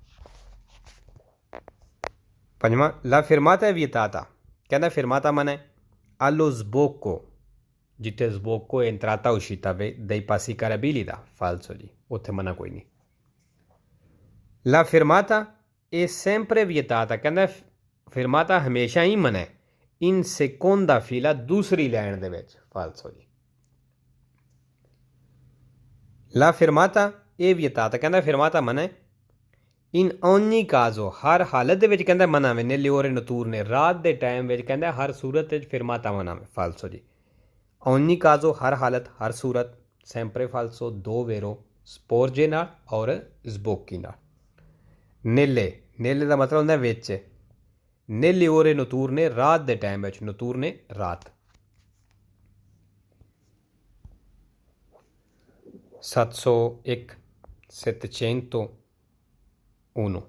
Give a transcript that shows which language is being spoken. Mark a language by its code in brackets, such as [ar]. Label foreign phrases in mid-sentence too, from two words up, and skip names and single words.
[pa] ਪੰਜਵਾਂ [it] la fermata è vietata, [pa] ਕਹਿੰਦਾ ਫਿਰਮਾਤਾ ਮਨਾ ਹੈ [it] allo sbocco, [pa] ਜਿੱਥੇ [it] sbocco entrata uscita [pa] ਵੇ [it] dei passi carabili [pa] ਦਾ। ਫਾਲਸੋ ਜੀ, ਉੱਥੇ ਮਨਾ ਕੋਈ ਨਹੀਂ। [it] la fermata è sempre vietata, [pa] ਕਹਿੰਦਾ ਫਿਰਮਾਤਾ ਹਮੇਸ਼ਾ ਹੀ ਮਨਾ ਹੈ [it] in seconda fila, [pa] ਦੂਸਰੀ ਲਾਈਨ ਦੇ ਵਿੱਚ। ਫਾਲਸੋ ਜੀ। [it] la fermata è vietata, [pa] ਕਹਿੰਦਾ ਫਿਰਮਾਤਾ ਮਨਾ ਹੈ [it] in ogni caso, [pa] ਹਰ ਹਾਲਤ ਦੇ ਵਿੱਚ ਕਹਿੰਦਾ ਮਨਾ ਵੇ [it] nelle ore notturne, [pa] ਰਾਤ ਦੇ ਟਾਈਮ ਵਿੱਚ ਕਹਿੰਦਾ ਹਰ ਸੂਰਤ ਵਿੱਚ ਫਿਰਮਾਤਾ ਮਨਾ ਵੇ। ਫਾਲਸੋ ਜੀ। [it] ogni caso [pa] ਹਰ ਹਾਲਤ ਹਰ ਸੂਰਤ, [it] sempre falso [pa] ਦੋ ਵੇਰੋ, ਸਪੋਰਜੇ ਨਾਲ ਔਰ ਸਬੋਕੀ ਨਾਲ। ਨੇਲੇ, ਨੇਲੇ ਦਾ ਮਤਲਬ ਹੁੰਦਾ ਵਿੱਚ। [it] nelle ore notturne, [pa] ਰਾਤ ਦੇ ਟਾਈਮ ਵਿੱਚ, ਨਤੂਰਨੇ ਰਾਤ। 701 701।